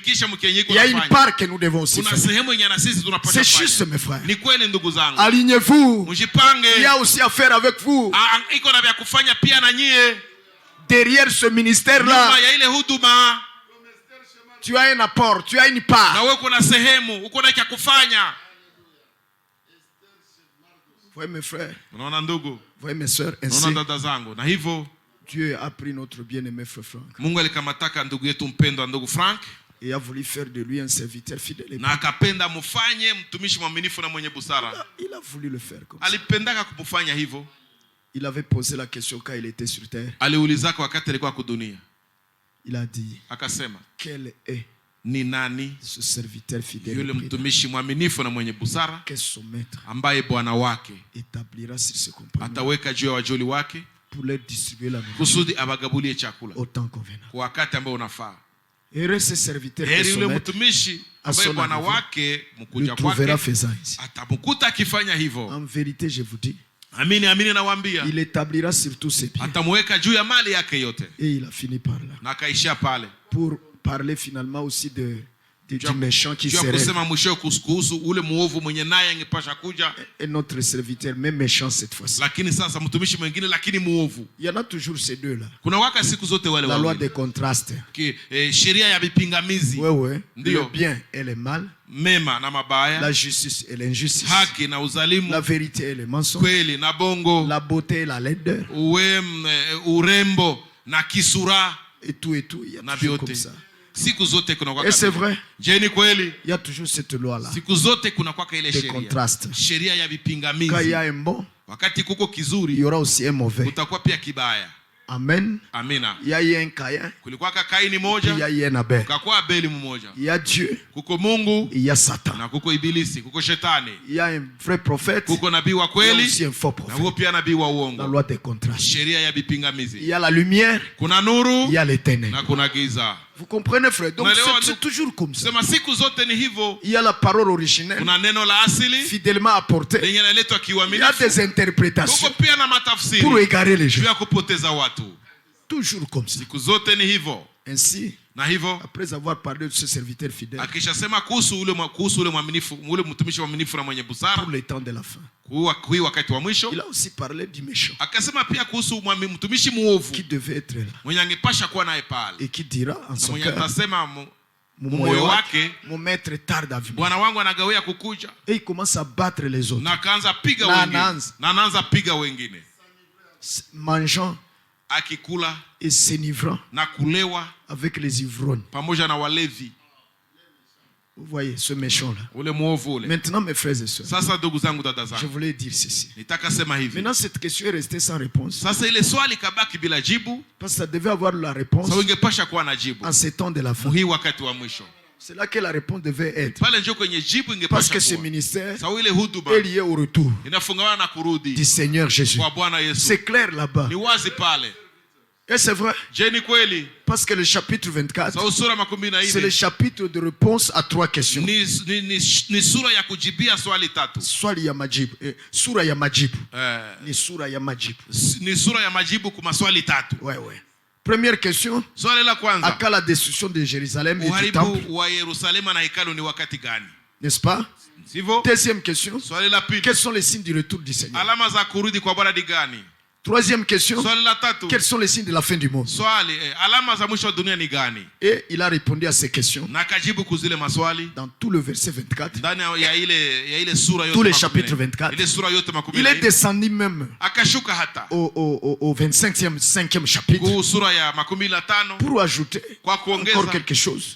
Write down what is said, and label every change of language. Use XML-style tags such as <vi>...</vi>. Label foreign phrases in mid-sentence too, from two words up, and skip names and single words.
<fr>Il y a une part que nous devons aussi faire. C'est juste, mes frères. Alignez-vous. Il y a aussi à faire avec vous. Derrière ce ministère-là, Tu as un apport, tu as une part.</fr> <sw>Na wewe kuna sehemu, uko na cha kufanya.</sw> <fr>Voyez mes frères.</fr> <sw>Unaona ndugu?</sw> <fr>Voyez mes sœurs.</fr> <sw>Unaona dada zangu? Na hivyo</sw> <fr>Dieu a pris notre bien-aimé frère Frank.</fr> <sw>Mungu alikamataka ndugu yetu mpendwa ndugu Frank.</sw> <fr>Et a voulu faire de lui un serviteur fidèle.</fr> <sw>Na akapenda mfanye mtumishi mwaminifu na mwenye busara.</sw> <fr>Il a voulu le faire comme ça.</fr> <sw>Alipendaka kumfanya hivyo.</sw> <fr>Il avait posé la question quand il était sur terre.</fr> <sw>Aliulizaka wakati alikuwa kwa dunia.</sw> <fr>Il a dit,</fr> <sw>akasema,</sw> <fr>quel est</fr> <sw>ni nani</sw> <fr>ce serviteur fidèle</fr> <sw>yule mtumishi mwaminifu na mwenye busara</sw> <fr>que son maître</fr> <sw>ambaye bwana wake</sw> <fr>établira sur ses compagnons</fr> <sw>ataweka juu ya wajoli wake</sw> <fr>pour leur distribuer la nourriture</fr> <sw>kusudi abagabulie chakula</sw> <fr>au temps convenant.</fr> <sw>kwa wakati ambao unafaa.</sw> <fr>Heureux ce serviteur que</fr> <sw>Heri</sw> <fr>son</fr> <sw>yule</sw> <fr>maître</fr> <sw>mtumishi ambaye bwana wake mkuja</sw> <fr>trouvera</fr> <sw>kwake</sw> <fr>faisant ainsi.</fr> <sw>atamkuta akifanya hivyo.</sw> <fr>En vérité, je vous dis,</fr> <sw>Amini amini nawaambia,</sw> <fr>il établira sur tous ses pieds.</fr> <sw>atamweka juu ya mali yake yote.</sw> <fr>Et il a fini par là.</fr> <sw>Na akaishia pale.</sw> <fr>Pour parler finalement aussi du méchant qui serait. serait.</fr> <sw>Mwisho kuhusu ule muovu mwenye naye angepasha kuja.</sw> <fr>Et notre serviteur, même méchant cette fois-ci.</fr> <sw>Lakini sasa mtumishi mwingine lakini muovu.</sw> <fr>Il y en a toujours ces deux là.</fr> <sw>Kuna waka siku zote wale</sw> <fr>la loi des contrastes.</fr> <sw>Sheria ya vipingamizi.</sw> <fr>Ouais. Le bien et le mal.</fr> <sw>Mema na mabaya.</sw> <fr>La justice et l'injustice.</fr> <sw>Haki na uzalimu.</sw> <fr>La vérité et le mensonge.</fr> <sw>Kweli na bongo.</sw> <fr>La beauté et la laideur.</fr> <sw>Urembo na kisura.</sw> <fr>Et tout, il y a toujours comme ça.</fr> <sw>Siku zote kuna kwa.</sw> <fr>Et c'est vrai.</fr> <sw>Je ni kweli.</sw> <fr>Il y a toujours cette loi là.</fr> <sw>Siku zote kuna kwa ile sheria.</sw> <fr>Contraste.</fr> <sw>Sheria ya vipingamizi.</sw> <fr>Quand il y a un bon,</fr> <sw>wakati kuko kizuri,</sw> <fr>il y aura aussi un mauvais.</fr> <sw>Kutakuwa pia kibaya.</sw> <fr>Amen.</fr> <sw>Amina.</sw> <fr>Il y a eu un Caïn.</fr> <sw>Kulikuwa Kaini moja.</sw> <fr>Il y a eu un Abel.</fr> <sw>Kukakuwa Abeli mmoja.</sw> <fr>Il y a Dieu.</fr> <sw>Kuko Mungu.</sw> <fr>Il y a Satan.</fr> <sw>Na kuko Ibilisi, kuko Shetani.</sw> <fr>Il y a un vrai prophète.</fr> <sw>Kuko nabii wa kweli.</sw> <fr>Il y a aussi un faux prophète.</fr> <sw>Na kuko pia nabii wa uongo.</sw> <fr>La loi des contrastes.</fr> <sw>Sheria ya vipingamizi.</sw> <fr>Il y a la lumière.</fr> <sw>Kuna nuru.</sw> <fr>Il y a les ténèbres.</fr> <sw>Na kuna giza.</sw> <fr>Vous comprenez frère? Donc c'est toujours comme ça.</fr> <sw>Sema siku zote ni hivyo.</sw> <fr>Il y a la parole originelle.</fr> <sw>Kuna neno la asili.</sw> <fr>Fidèlement apportée.</fr> <sw>Lenye naletwa kiuaminifu.</sw> <fr>Il y a des interprétations.</fr> <sw>Kuko pia na matafsiri.</sw> <fr>Pour égarer les gens.</fr> <sw>Juu ya kupoteza watu.</sw> <fr>Toujours comme ça.</fr> <sw>Siku zote ni hivyo.</sw> <fr>Ainsi,</fr> <sw>na hivyo</sw> <fr>après avoir parlé de ce serviteur fidèle,</fr> <sw>akishasema kuhusu ule mwaminifu, ule mtumishi mwaminifu na mwenye busara</sw> <fr>pour le temps de la fin,</fr> <sw>kwa wakati wa mwisho,</sw> <fr>il a aussi parlé du méchant,</fr> <sw>akasema pia kuhusu mtumishi muovu</sw> <fr>qui devait être là,</fr> <sw>mwenye angepasha kuwa naye pale,</sw> <fr>et qui dira en son</fr> <sw>mwenye</sw> <fr>cœur,</fr> <sw>atasema moyo wake,</sw> <fr>mon maître tarde à venir,</fr> <sw>bwana wangu anagawia kukuja,</sw> <fr>et il commence à battre les autres,</fr> <sw>na akaanza piga wengine, na anaanza piga wengine,</sw> <fr>mangeant</fr> <sw>akikula</sw> <fr>et s'enivrant</fr> <sw>na kulewa</sw> <fr>avec les ivrognes,</fr> <sw>pamoja na walevi.</sw> <fr>Vous voyez ce méchant là.</fr> <sw>Ule muovu ule.</sw> <fr>Maintenant mes frères et sœurs,</fr> <sw>sasa ndugu zangu dada zangu,</sw> <fr>je voulais dire ceci.</fr> <sw>Nitaka sema hivi.</sw> <fr>Maintenant cette question est restée sans réponse.</fr> <sw>Sasa ile swali kabaki bila jibu.</sw> <fr>Parce que ça devait avoir la réponse.</fr> <sw>Sasa ingepasha kuwa na jibu.</sw> <fr>En ces temps de la fin.</fr> <sw>Hii wakati wa mwisho.</sw> <fr>C'est là que la réponse devait être.</fr> <sw>Pale ndio kwenye jibu ingepasha kuwa.</sw> <fr>Parce que ce ministère est lié au retour</fr> <sw>inafungamana na kurudi</sw> <fr>du Seigneur Jésus.</fr> <sw>Kwa Bwana Yesu.</sw> <fr>C'est clair là-bas.</fr> <sw>Ni wazi pale.</sw> <fr>Et c'est vrai.</fr> <sw>Je ni kweli.</sw> <fr>Parce que le chapitre 24, c'est le chapitre de réponse à 3 questions.</fr> <sw>Ni sura ya kujibia swali tatu. Swali ya majibu. Sura ya majibu. Ni sura ya majibu. Ni sura ya majibu kwa maswali tatu.</sw> <fr>Ouais. Première question.</fr> <sw>Swali la kwanza.</sw> <fr>À la destruction de Jérusalem et du temple.</fr> <sw>Wa Yerusalemu na hekalu ni wakati gani?</sw> <fr>N'est-ce pas?</fr> <sw>Sivyo?</sw> <fr>Deuxième question.</fr> <sw>Swali la pili.</sw> <fr>Quels sont les signes du retour du Seigneur?</fr> <sw>Alama za kurudi kwa Bwana ni gani?</sw> <fr>Troisième question. Quels sont les signes de la fin du monde? Et il a répondu à ces questions dans tout le verset 24. Tout le chapitre 24. Il est descendu même au 25e chapitre pour ajouter encore quelque chose.</fr>